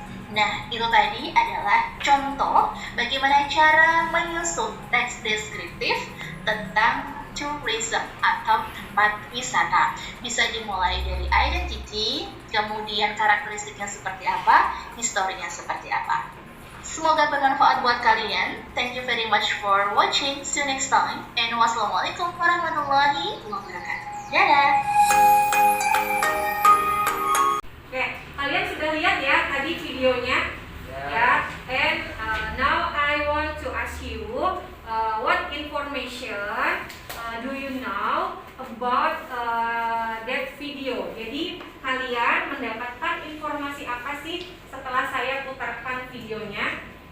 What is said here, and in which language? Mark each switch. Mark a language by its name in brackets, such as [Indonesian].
[Indonesian] Nah, itu tadi adalah contoh bagaimana cara menyusun teks deskriptif tentang tourism atau tempat wisata. Bisa dimulai dari identity, kemudian karakteristiknya seperti apa, historinya seperti apa. Semoga bermanfaat buat kalian. [English] Thank you very much for watching. See you next time. And [Arabic] wassalamualaikum warahmatullahi wabarakatuh. [Indonesian] Dadah! Oke, kalian sudah lihat ya tadi videonya, ya. [English] And now I want to ask you, what information do you know about that video? [Indonesian] Jadi kalian mendapatkan informasi apa sih setelah saya putarkan videonya?